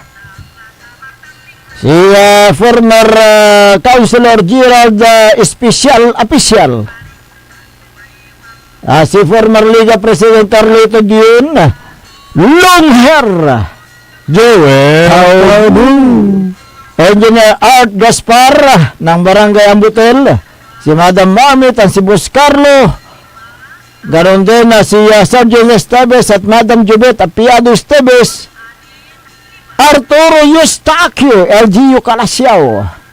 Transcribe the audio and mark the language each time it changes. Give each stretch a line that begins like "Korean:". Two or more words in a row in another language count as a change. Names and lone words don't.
Filipino: Si former Councilor Gerald Official. Si former Liga President Carlito Dion. Longhair. Joel. Engineer Art Gaspar ng Barangay Ambutel. Si Madam Mamit, ang si Boss Carlo Ganon din na si Sergio Esteves at Madam Jubet Apiado Esteves. Arturo Eustaquio, LGU Calasiao.